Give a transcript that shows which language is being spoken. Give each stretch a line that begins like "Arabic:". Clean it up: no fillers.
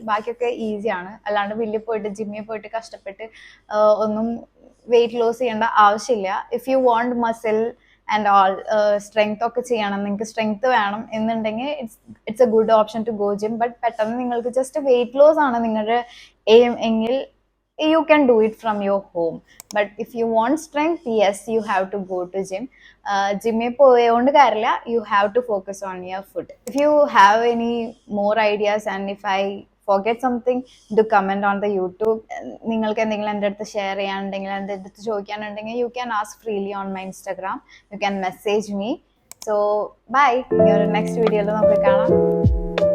Malayalam: ബാക്കിയൊക്കെ ഈസിയാണ്. അല്ലാണ്ട് വലിയ പോയിട്ട് ജിമ്മിൽ പോയിട്ട് കഷ്ടപ്പെട്ട് ഒന്നും വെയിറ്റ് ലോസ് ചെയ്യേണ്ട ആവശ്യമില്ല.
English: if you want muscle and all strength
Malayalam: ഒക്കെ ചെയ്യണം, നിങ്ങൾക്ക് സ്ട്രെങ്ത് വേണം എന്നുണ്ടെങ്കിൽ
English: It's a good option to go gym.
Malayalam: But പെട്ടെന്ന് നിങ്ങൾക്ക് ജസ്റ്റ് വെയിറ്റ് ലോസ് ആണ് നിങ്ങളുടെ എയിം എങ്കിൽ
English: you can do it from your home. But if you want strength, yes, you have to go to gym.
Malayalam: Gym പോയോണ്ട് കാര്യമില്ല.
English: You have to focus on your food. If you have any more ideas and if I forget something, do comment on the YouTube.
Malayalam: നിങ്ങൾക്ക് എന്തെങ്കിലും എൻ്റെ അടുത്ത് share ചെയ്യാനുണ്ടെങ്കിൽ, എൻ്റെ അടുത്ത് ചോദിക്കാനുണ്ടെങ്കിൽ,
English: you can ask freely on my Instagram. You can message me. So bye.
Malayalam: ഇനി ഒരു next വീഡിയോയിൽ നമുക്ക് കാണാം.